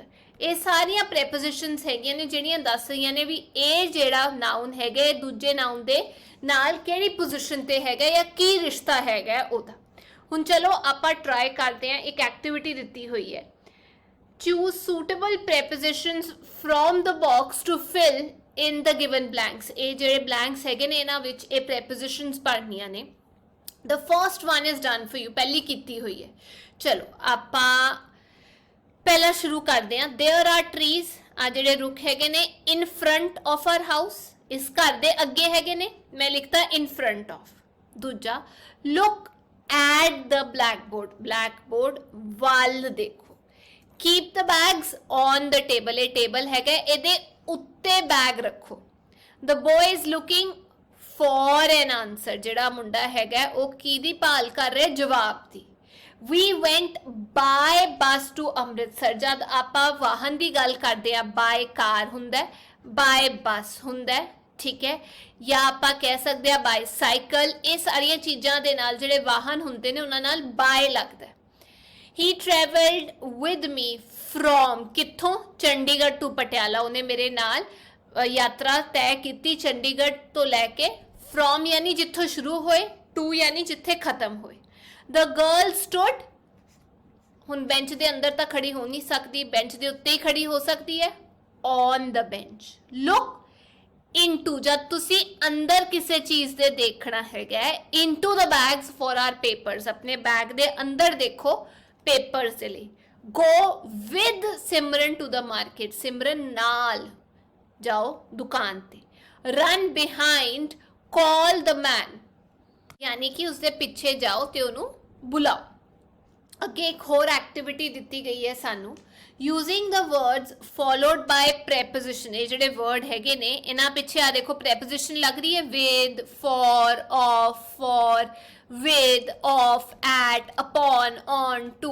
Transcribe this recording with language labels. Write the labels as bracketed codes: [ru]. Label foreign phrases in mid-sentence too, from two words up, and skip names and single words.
[pa] ਇਹ ਸਾਰੀਆਂ ਪ੍ਰੈਪੋਜੀਸ਼ਨਸ ਹੈਗੀਆਂ ਨੇ ਜਿਹੜੀਆਂ ਦੱਸ ਰਹੀਆਂ ਨੇ ਵੀ ਇਹ ਜਿਹੜਾ ਨਾਉਨ ਹੈਗਾ ਇਹ ਦੂਜੇ ਨਾਉਨ ਦੇ ਨਾਲ ਕਿਹੜੀ ਪੋਜੀਸ਼ਨ ਤੇ ਹੈਗਾ ਜਾਂ ਕੀ ਰਿਸ਼ਤਾ ਹੈਗਾ ਉਹਦਾ। ਹੁਣ ਚਲੋ ਆਪਾਂ ਟਰਾਈ ਕਰਦੇ ਹਾਂ। ਇੱਕ ਐਕਟੀਵਿਟੀ ਦਿੱਤੀ ਹੋਈ ਹੈ, [en] choose suitable prepositions from the box to fill in the given blanks. [pa] ਇਹ ਜਿਹੜੇ ਬਲੈਂਕਸ ਹੈਗੇ ਨੇ ਇਹਨਾਂ ਵਿੱਚ ਇਹ ਪ੍ਰੈਪੋਜੀਸ਼ਨਸ ਪੜ੍ਹਨੀਆਂ ਨੇ। [en] The first one is done for you, [pa] ਪਹਿਲੀ ਕੀਤੀ ਹੋਈ ਹੈ। ਚਲੋ ਆਪਾਂ ਪਹਿਲਾਂ ਸ਼ੁਰੂ ਕਰਦੇ ਹਾਂ। [en] There are trees, [pa] ਆ ਜਿਹੜੇ ਰੁੱਖ ਹੈਗੇ ਨੇ [en] in front of our house, [pa] ਇਸ ਘਰ ਦੇ ਅੱਗੇ ਹੈਗੇ ਨੇ, ਮੈਂ ਲਿਖਤਾ [en] in front of। ਦੂਜਾ look at the blackboard, blackboard [pa] ਵੱਲ ਦੇਖੋ। [en] Keep the bags on the table, [pa] ਇਹ ਟੇਬਲ ਹੈਗਾ ਇਹਦੇ ਉੱਤੇ ਬੈਗ ਰੱਖੋ। [en] The boy is looking for an answer, [pa] ਜਿਹੜਾ ਮੁੰਡਾ ਹੈਗਾ ਉਹ ਕਿਹਦੀ ਭਾਲ ਕਰ ਰਿਹਾ, ਜਵਾਬ ਦੀ। [en] We went by bus to [pa] ਅੰਮ੍ਰਿਤਸਰ, ਜਦ ਆਪਾਂ ਵਾਹਨ ਦੀ ਗੱਲ ਕਰਦੇ ਆ [en] by car [pa] ਹੁੰਦਾ, [en] by bus [pa] ਹੁੰਦਾ, ਠੀਕ ਹੈ। ਜਾਂ ਆਪਾਂ ਕਹਿ ਸਕਦੇ ਆ [en] by cycle. [pa] ਇਹ ਸਾਰੀਆਂ ਚੀਜ਼ਾਂ ਦੇ ਨਾਲ ਜਿਹੜੇ ਵਾਹਨ ਹੁੰਦੇ ਨੇ ਉਹਨਾਂ ਨਾਲ by ਲੱਗਦਾ। [en] He traveled with me from, [pa] ਕਿੱਥੋਂ, ਚੰਡੀਗੜ੍ਹ to ਪਟਿਆਲਾ, ਉਹਨੇ ਮੇਰੇ ਨਾਲ ਯਾਤਰਾ ਤੈਅ ਕੀਤੀ ਚੰਡੀਗੜ੍ਹ ਤੋਂ ਲੈ ਕੇ। from ਯਾਨੀ ਜਿੱਥੋਂ ਸ਼ੁਰੂ ਹੋਏ, to ਯਾਨੀ ਜਿੱਥੇ ਖ਼ਤਮ ਹੋਏ। [en] the girl stood, [pa] ਹੁਣ ਬੈਂਚ ਦੇ ਅੰਦਰ ਤਾਂ ਖੜੀ ਹੋ ਨਹੀਂ ਸਕਦੀ, ਬੈਂਚ ਦੇ ਉੱਤੇ ਹੀ ਖੜੀ ਹੋ ਸਕਦੀ ਹੈ, [en] on the bench। look into, [pa] ਜਦ ਤੁਸੀਂ ਅੰਦਰ ਕਿਸੀ ਚੀਜ਼ ਦੇ ਦੇਖਣਾ ਹੈਗਾ, [en] into the bags for our papers, [pa] ਆਪਣੇ ਬੈਗ ਦੇ ਅੰਦਰ ਦੇਖੋ ਪੇਪਰਜ਼ ਦੇ ਲਈ। [en] go with सिमरन to the market, [pa] ਸਿਮਰਨ ਨਾਲ ਜਾਓ ਦੁਕਾਨ ਤੇ। [en] run behind, call the man, [hi] यानी कि उसके पीछे जाओ ते उन्होंने बुलाओ। [pa] ਅੱਗੇ ਇੱਕ ਹੋਰ ਐਕਟੀਵਿਟੀ ਦਿੱਤੀ ਗਈ ਹੈ ਸਾਨੂੰ, [en] using the words followed by preposition. [pa] ਇਹ ਜਿਹੜੇ ਵਰਡ ਹੈਗੇ ਨੇ ਇਹਨਾਂ ਪਿੱਛੇ ਆ ਦੇਖੋ ਪ੍ਰੈਪੋਜੀਸ਼ਨ ਲੱਗ ਰਹੀ ਹੈ, [en] with, for, of, for, with, of, at, upon, on, to.